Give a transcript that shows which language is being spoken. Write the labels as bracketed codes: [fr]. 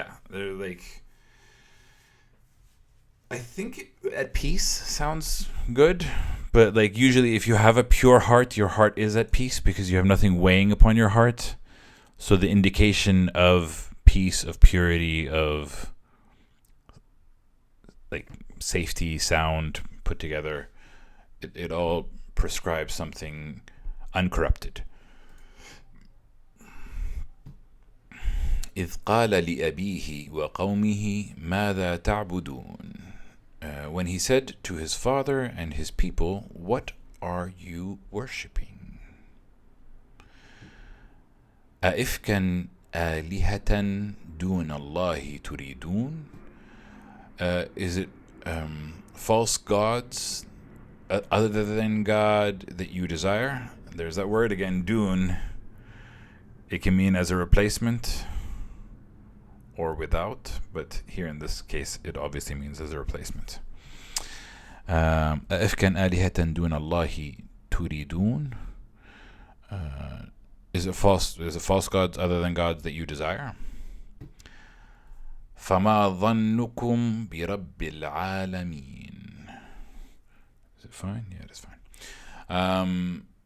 [en] They're like, I think at peace sounds good, but like usually if you have a pure heart, your heart is at peace because you have nothing weighing upon your heart. So the indication of peace, of purity, of like safety, sound put together, it all prescribes something uncorrupted. [ar] إذ قال لأبيه وقومه ماذا تعبدون. [en] When he said to his father and his people, what are you worshipping? [ar] أئفكا آلهة دون الله تريدون. [en] Is it false gods other than God that you desire? There's that word again, dun. It can mean as a replacement or without, but here in this case it obviously means as a replacement. [ar] أئفكا آلهة دون الله تريدون. [en] Is it false gods other than gods that you desire? [ar] فما ظنكم برب العالمين. [en] Is it fine? Yeah, it is fine.